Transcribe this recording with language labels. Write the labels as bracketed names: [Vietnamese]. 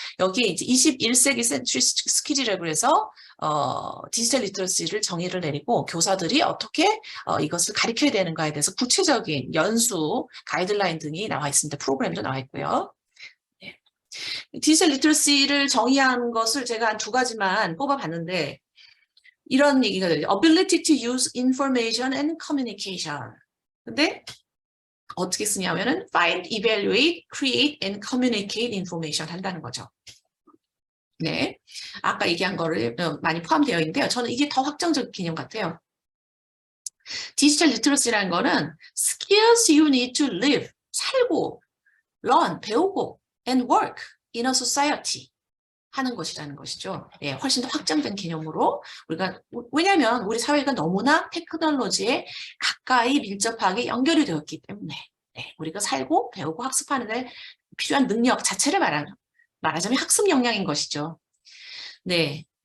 [Korean] 여기에 이제 21세기 센츄리 스킬이라고 해서 디지털 리터러시를 정의를 내리고 교사들이 어떻게 이것을 가르쳐야 되는가에 대해서 구체적인 연수, 가이드라인 등이 나와 있습니다. 프로그램도 나와 있고요. 네. 디지털 리터러시를 정의한 것을 제가 한 2가지만 뽑아봤는데 이런 얘기가 돼요. [English] Ability to use information and communication. [Korean] 근데 어떻게 쓰냐면은 [English] find, evaluate, create and communicate information [Korean] 한다는 거죠. 네, 아까 얘기한 거를 많이 포함되어 있는데요. 저는 이게 더 확정적 개념 같아요. 디지털 리터러시라는 거는 [English] skills you need to live, [Korean] 살고, learn, 배우고, [English] and work in a society [Korean] 하는 것이라는 것이죠. 네, 훨씬 더 확장된 개념으로 우리가, 왜냐하면 우리 사회가 너무나 테크놀로지에 가까이 밀접하게 연결이 되었기 때문에 네, 우리가 살고, 배우고, 학습하는 데 필요한 능력 자체를 말하자면 학습 역량인 것이죠. 네.